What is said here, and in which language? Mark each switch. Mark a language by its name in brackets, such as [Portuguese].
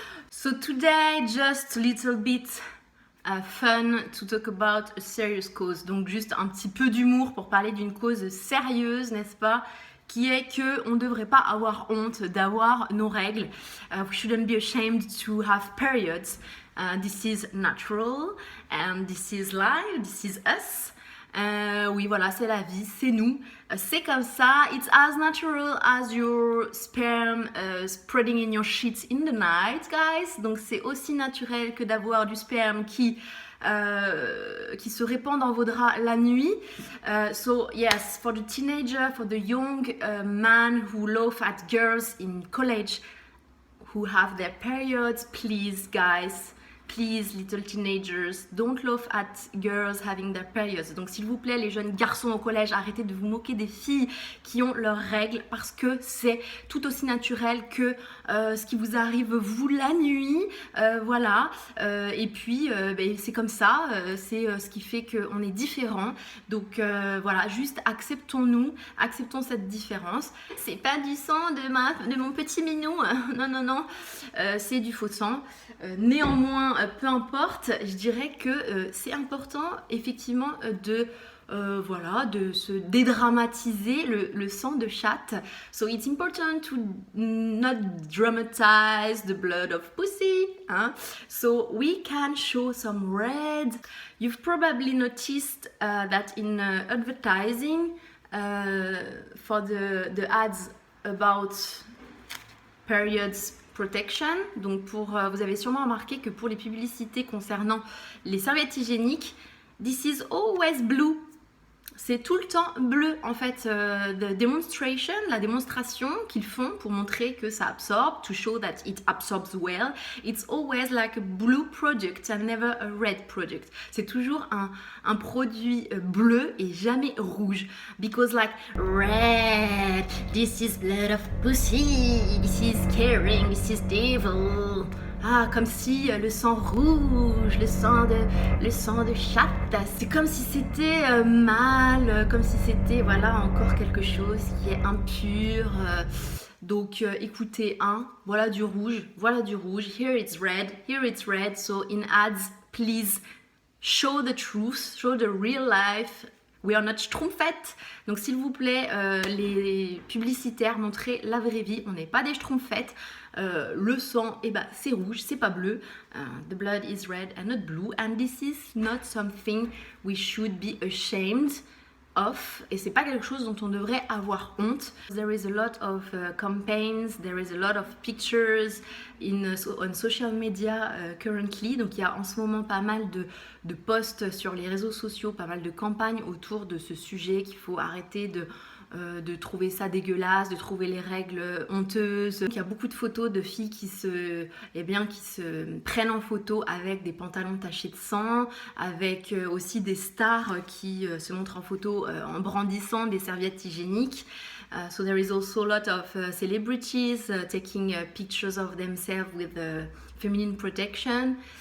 [English] So today, just a little bit fun to talk about a serious cause. [French] Donc juste un petit peu d'humour pour parler d'une cause sérieuse, n'est-ce pas? Qui est que on ne devrait pas avoir honte d'avoir nos règles. [English] We shouldn't be ashamed to have periods. This is natural and this is life, this is us. [French] Oui, voilà, c'est la vie, c'est nous, c'est comme ça. [English] It's as natural as your sperm spreading in your sheets in the night, guys. [French] Donc c'est aussi naturel que d'avoir du sperme qui se répand dans vos draps la nuit. [English] So yes, for the teenager, for the young man who laugh at girls in college who have their periods, please, guys. Please, little teenagers, don't laugh at girls having their periods. [French] Donc, s'il vous plaît, les jeunes garçons au collège, arrêtez de vous moquer des filles qui ont leurs règles parce que c'est tout aussi naturel que ce qui vous arrive vous la nuit. Voilà. Et puis, c'est comme ça. C'est ce qui fait qu'on est différents. Donc, voilà, juste acceptons-nous, acceptons cette différence. C'est pas du sang de mon petit minou. Non, non, non. C'est du faux sang. Néanmoins, peu importe, je dirais que c'est important effectivement de se dédramatiser le sang de chatte. [English] So it's important to not dramatize the blood of pussy. [French] Hein? [English] So we can show some red. You've probably noticed that in advertising for the ads about periods protection. [French] Donc vous avez sûrement remarqué que pour les publicités concernant les serviettes hygiéniques, [English] this is always blue. [French] C'est tout le temps bleu en fait. [English] The demonstration, [French] la démonstration qu'ils font pour montrer que ça absorbe, [English] to show that it absorbs well, it's always like a blue product and never a red product. [French] C'est toujours un produit bleu et jamais rouge. [English] Because like red, this is blood of pussy, this is caring, this is devil. [French] Ah, comme si le sang rouge, le sang de chatte, c'est comme si c'était mal, comme si c'était voilà encore quelque chose qui est impur. Donc écoutez, voilà du rouge, [English] here it's red, so in ads, please show the truth, show the real life. We are not schtroumpfettes. [French] Donc s'il vous plaît, les publicitaires, montrez la vraie vie, on n'est pas des schtroumpfettes. Le sang, c'est rouge, c'est pas bleu. [English] The blood is red and not blue. And this is not something we should be ashamed of. [French] Et c'est pas quelque chose dont on devrait avoir honte. [English] There is a lot of campaigns, there is a lot of pictures on social media currently. [French] Donc il y a en ce moment pas mal de posts sur les réseaux sociaux, pas mal de campagnes autour de ce sujet qu'il faut arrêter de trouver ça dégueulasse, de trouver les règles honteuses. Il y a beaucoup de photos de filles qui se prennent en photo avec des pantalons tachés de sang, avec aussi des stars qui se montrent en photo en brandissant des serviettes hygiéniques. [English] So there is also a lot of celebrities taking pictures of themselves with feminine protection.